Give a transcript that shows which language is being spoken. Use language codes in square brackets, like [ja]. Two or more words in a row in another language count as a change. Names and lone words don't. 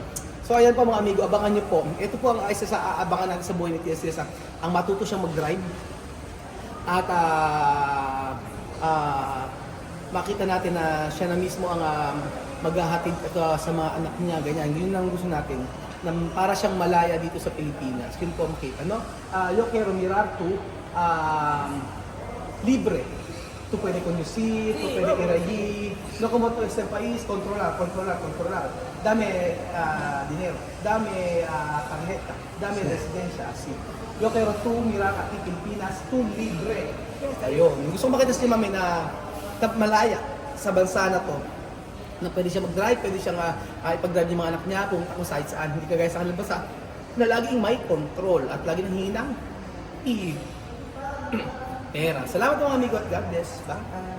[tl] So ayan po mga amigo, abangan nyo po. Ito po ang isa sa aabangan natin sa buhay ni Tia Cez, ang matuto siyang mag-drive. At makita natin na siya na mismo ang maghahatid sa mga anak niya, ganyan. Yun lang gusto natin, na para siyang malaya dito sa Pilipinas. Yun po makita, no? [es] Yo quiero mirar tú, libre. Tú puedes conducir, tú puedes ir allí. No como todo este país, controlar. Dame dinero, dame tarjeta, dame residencia, así. Yo quiero tú mirar aquí Pilipinas, tú libre. [tl] Ayun. Gusto ko makita si Mami na malaya sa bansa na to. Na pwede siya mag-drive, pwede siyang ipag-drive yung mga anak niya kung saan saan. Hindi kagaya sa kanilang bansa na laging may control at lagi nang hinang pera. Salamat mga amigo at [en] God bless.